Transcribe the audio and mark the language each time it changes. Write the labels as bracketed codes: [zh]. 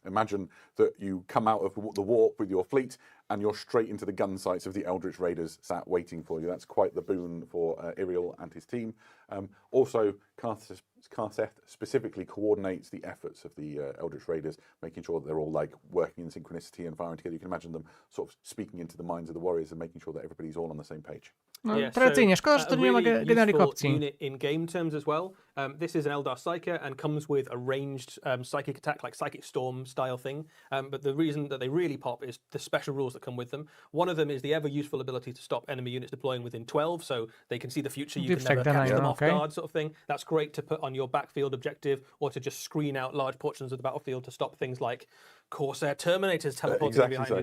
[en] Imagine that you come out of the warp with your fleet and you're straight into the gun sights of the Eldritch Raiders sat waiting for you. That's quite the boon for Iriel and his team. Also, Karseth specifically coordinates the efforts of the Eldritch Raiders, making sure that they're all like working in synchronicity and firing together. You can imagine them sort of speaking into the minds of the warriors and making sure that everybody's all on the same page. [pl] No, tradycyjnie, szkoda, że to nie ma generalnych opcji. [en] Unit in game terms as well. This is an Eldar Psyker and comes with a ranged psychic attack, like Psychic Storm style thing. But the reason that they really pop is the special rules that come with them. One of them is the ever useful ability to stop enemy units deploying within 12, so they can see the future. You can never catch them off guard, sort of thing. That's great to put on your backfield objective, or to just screen out large portions of the battlefield to stop things like Corsair Terminators teleporting behind you.